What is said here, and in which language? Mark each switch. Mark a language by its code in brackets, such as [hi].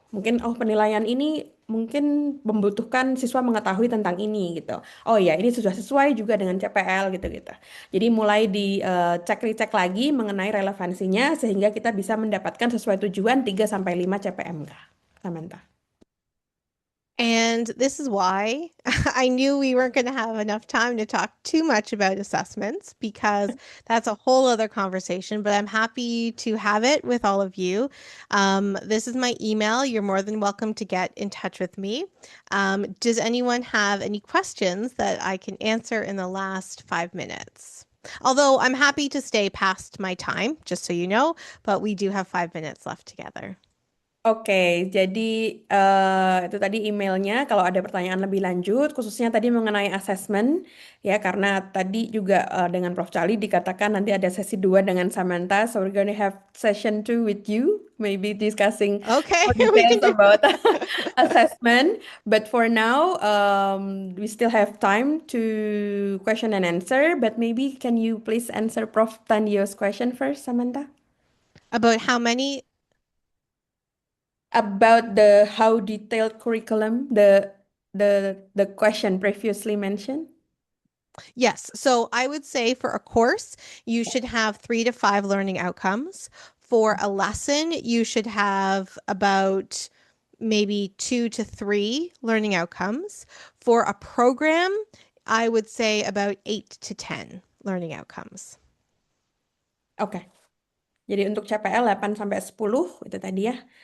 [id] Mungkin penilaian ini mungkin membutuhkan siswa mengetahui tentang ini gitu. Oh ya, ini sudah sesuai juga dengan CPL gitu-gitu. Jadi mulai dicek-recek lagi mengenai relevansinya sehingga kita bisa mendapatkan sesuai tujuan 3 sampai 5 CPMK. Samantha. [en] And this is why I knew we weren't going to have enough time to talk too much about assessments because that's a whole other conversation, but I'm happy to have it with all of you. This is my email. You're more than welcome to get in touch with me. Does anyone have any questions that I can answer in the last 5 minutes? Although I'm happy to stay past my time, just so you know, but we do have 5 minutes left together. [id] Oke, jadi itu tadi emailnya. Kalau ada pertanyaan lebih lanjut, khususnya tadi mengenai assessment, ya karena tadi juga dengan Prof. [en] Charlie [id] dikatakan nanti ada sesi 2 dengan [en] Samantha, so we're going to have session 2 with you, maybe discussing Okay, more we can details about assessment. But for now, we still have time to question and answer. But maybe can you please answer Prof. Tandio's question first, Samantha? About how many? About how detailed curriculum, the question previously mentioned. Yes. So I would say for a course, you should have 3 to 5 learning outcomes. For a lesson, you should have about maybe 2 to 3 learning outcomes. For a program, I would say about 8 to 10 learning outcomes. [id] Oke. Jadi untuk CPL 8 sampai 10 itu tadi ya.